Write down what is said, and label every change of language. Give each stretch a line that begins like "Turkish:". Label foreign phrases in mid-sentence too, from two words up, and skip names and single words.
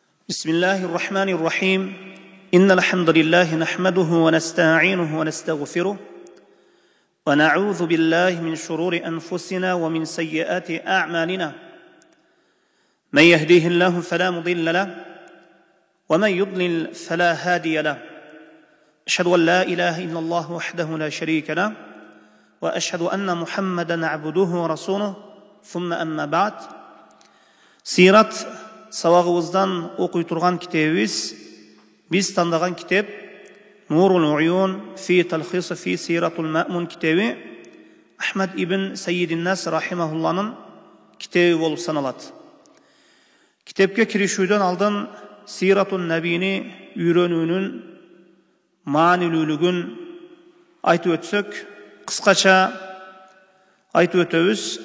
Arabic: بسم الله الرحمن الرحيم إن الحمد لله نحمده ونستعينه ونستغفره ونعوذ بالله من شرور أنفسنا ومن سيئات أعمالنا من يهديه الله فلا مضل له ومن يضلل فلا هادي له أشهد أن لا إله إلا الله وحده لا شريك له وأشهد أن محمدا عبده ورسوله ثم أما بعد
Kazakh: سيرة сабағымыздан оқи тұрған кітебіміз біз таңдаған кітап Нурул Уюн фи талхис фи сиратул маъмун кітабы Ахмад ибн Сайидин-Нас рахимахулланың кітабы болып саналады. Кітапқа кірішуден алдын сиратун набини үйренуінің маңыздылығын айтып өтсек, қысқаша айтып өтеміз.